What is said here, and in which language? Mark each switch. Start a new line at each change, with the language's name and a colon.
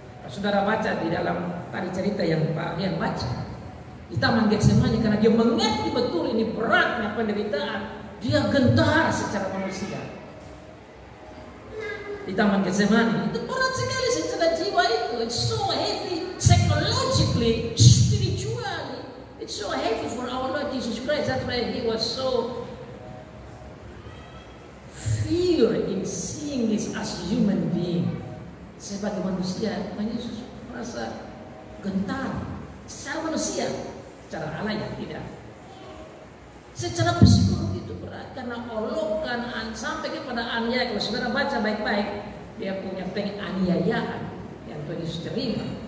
Indonesian: Kalau saudara baca di dalam tadi cerita yang Pak Rian baca di Taman Getsemani, karena dia mengerti betul ini beratnya penderitaan, dia gentar secara manusia. Di Taman Getsemani itu berat sekali secara jiwa itu.
English: It's so heavy psychologically, spiritually. It's so heavy for our Lord Jesus Christ. That's why he was so fear in seeing this as human being.
Indonesian: Sebagai manusia, Tuhan Yesus merasa gentar secara manusia, secara Allah ya tidak. Secara psikologi itu berat karena olokan sampai kepada aniaya. Kalau saudara baca baik-baik, dia punya penganiayaan yang Tuhan Yesus terima.